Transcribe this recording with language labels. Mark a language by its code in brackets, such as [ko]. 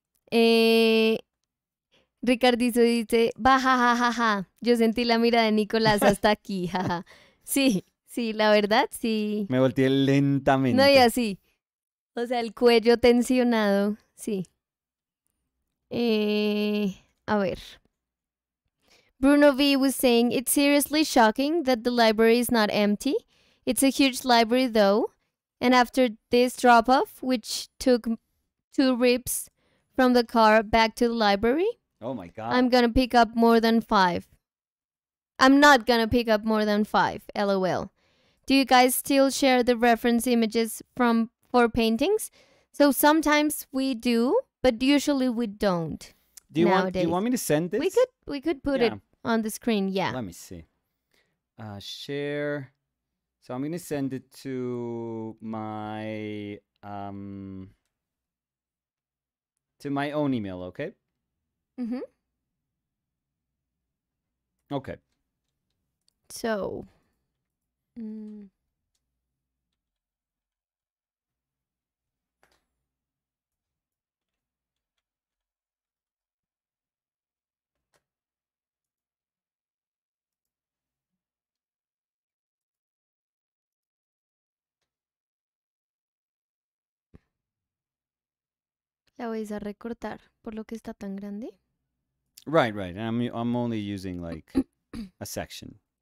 [es] Eh, Ricardizo dice, baja, jajaja. Yo sentí la mirada de Nicolás hasta aquí, jaja. Sí, la verdad, sí. Me volteé lentamente. No, y así. O sea, el cuello tensionado, sí. A ver. [en] Bruno V was saying, it's seriously shocking that the library is not empty. It's a huge library though. And after this drop-off, which took 2 rips from the car back to the library, Oh my God. I'm gonna pick up more than 5. I'm not gonna pick up more than 5, lol. Do you guys still share the reference images for paintings? So sometimes we do, but usually we don't. Do you nowadays. want me to send this? We could put it on the screen, yeah. Let me see. Share. So I'm gonna send it to my own email, okay? Mm-hmm. Okay. [es] So, la vais a recortar por lo que está tan grande. [en] Right. I'm only using like a section.